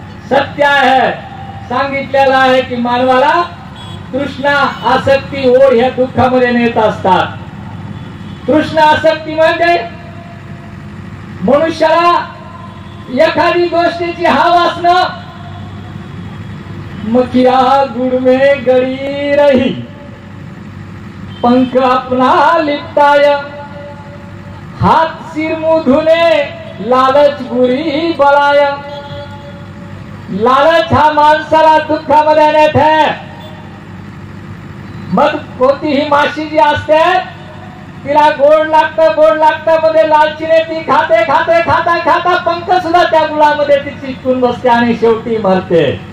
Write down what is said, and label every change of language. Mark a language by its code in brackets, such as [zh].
[mr] सत्य आहे, सांगितलेलं आहे की मानवाला तृष्णा, आसक्ती, ओढ ह्या दुःखामध्ये नेत असतात. तृष्णा आसक्ती म्हणजे मनुष्याला एखादी गोष्टीची हाव असणं. [hi] मखिया गुड़ में गड़ी रही, पंख अपना लिपटाय, हाथ सिर मुंह धुने, लालच बुरी बलाय. [mr] लालच हा माणसाला दुःखामध्ये नेत आहे. मग कोणतीही माशी जी असते तिला गोड लागतं मध्ये लालचीने ती खाते खाता पंख सुद्धा त्या गुळामध्ये ती चिकटून बसते आणि शेवटी मरते.